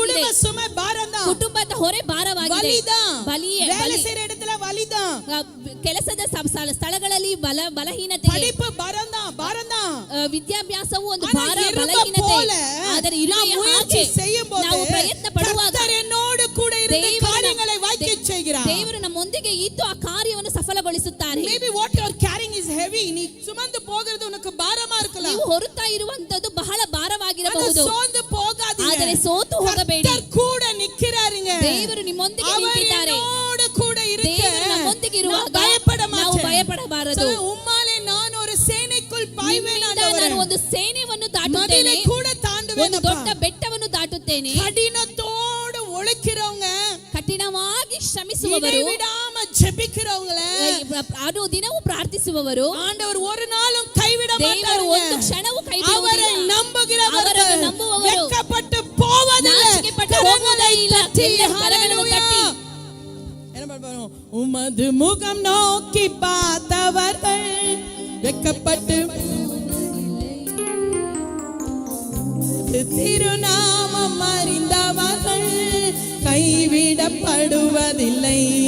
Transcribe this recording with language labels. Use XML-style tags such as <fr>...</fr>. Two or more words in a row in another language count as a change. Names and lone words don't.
<ta>குடும்ப சுமை பாரம்தான்.</ta> <kn>ಕುಟುಂಬದ ಹೊರೆ ಭಾರವಾಗಿದೆ.</kn> <ta>வலிதான். வேலை செய்யற இடத்துல வலிதான்.</ta> <kn>ಕೆಲಸದ ಸ್ಥಳಗಳಲ್ಲಿ ಬಲಹೀನತೆ.</kn> <ta>படிப்பு பாரம்தான்.</ta> <kn>ವಿದ್ಯಾಭ್ಯಾಸವು ಒಂದು ಭಾರ, ಬಲಹೀನತೆ. ಆದರೆ ಇರುವೆಯ ಹಾಗೆ ನಾವು ಪ್ರಯತ್ನ ಪಡುವಾಗ</kn> <ta>என்னோடு கூட இருந்து ಕಾರ್ಯங்களை வாய்க்க செய்கிறார்.</ta> <kn>ದೇವರು ನಮ್ಮೊಂದಿಗೆ ಇದ್ದು ಆ ಕಾರ್ಯವನ್ನು ಸಫಲಗೊಳಿಸುತ್ತಾರೆ.</kn> <en>Maybe what you are carrying is heavy.</en> <ta>நீ சுமந்து போகிறது உனக்கு பாரமா இருக்கலாம்.</ta> <kn>ನೀವು ಹೊರುತ್ತಾ ಇರುವಂತದ್ದು ಬಹಳ ಭಾರವಾಗಿರಬಹುದು. ಹೋಗಬಹುದು.</kn> <ta>ಸೋತು போகாதீங்க.</ta> <kn>ಆದರೆ ಸೋತು ಹೋಗಬೇಡಿ.</kn> <ta>கர்த்தர் கூட நிக்கிறாருங்க.</ta> <kn>ದೇವರು ನಿಮ್ಮೊಂದಿಗೆ</kn> <ta>அவர்</ta> <kn>ನಿಂತಿದ್ದಾರೆ.</kn> <ta>என்னோடு கூட இருக்க</ta> <kn>ದೇವರು ನಮ್ಮೊಂದಿಗೆ ಇರುವಾಗ</kn> <ta>பயப்பட</ta> <kn>ನಾವು</kn> <ta>மாட்டேன்.</ta> <kn>ಭಯಪಡಬಾರದು.</kn> <ta>உம்மாலே நான் ஒரு சேனைக்குள் பாய்வேன்</ta> <kn>ನಿಮ್ಮಿಂದ</kn> <ta>ஆண்டவரೇ.</ta> <kn>ನಾನು ಒಂದು ಸೇನೆಯನ್ನು</kn> <ta>மதிலை</ta> <kn>ದಾಟುತ್ತೇನೆ,</kn> <ta>கூட</ta> <kn>ಒಂದು</kn> <ta>தாண்டுவேன்</ta> <kn>ದೊಡ್ಡ ಬೆಟ್ಟವನ್ನು ದಾಟುತ್ತೇನೆ.</kn> <ta>கடினத்தோடு உழைக்கிறவங்க,</ta> <kn>ಕಠಿಣವಾಗಿ ಶ್ರಮಿಸುವವರು,</kn> <ta>விடாம ஜெபிக்கிறவங்கள</ta> <kn>ಅದು ದಿನವೂ ಪ್ರಾರ್ಥಿಸುವವರು</kn> <ta>ஆண்டவர் ஒரு நாளும் கைவிட</ta> <kn>ದೇವರು ಒಂದು</kn> <ta>மாட்டார்.</ta> <kn>ಕ್ಷಣವೂ ಕೈ</kn> <ta>அவரை</ta> <kn>ಬಿಡುವುದಿಲ್ಲ.</kn> <ta>நம்புகிறவர்கள்</ta> <kn>அவரை ನಂಬುವವರು</kn> <ta>வெட்கப்பட்டு போவதில்லை.</ta> <kn>ನಾಚಿಕೆಪಟ್ಟು ಹೋಗುವುದೇ ಇಲ್ಲ. ಎಲ್ಲರ ಕರಗಳನ್ನು ತಟ್ಟಿ</kn> <ta>என்ன பண்ணுவோம்? உமது முகம் நோக்கி பார்த்தவர்கள் வெட்கப்பட்டு திருநாமம் அறிந்தவர்கள் கைவிடப்படுவதில்லை.</ta>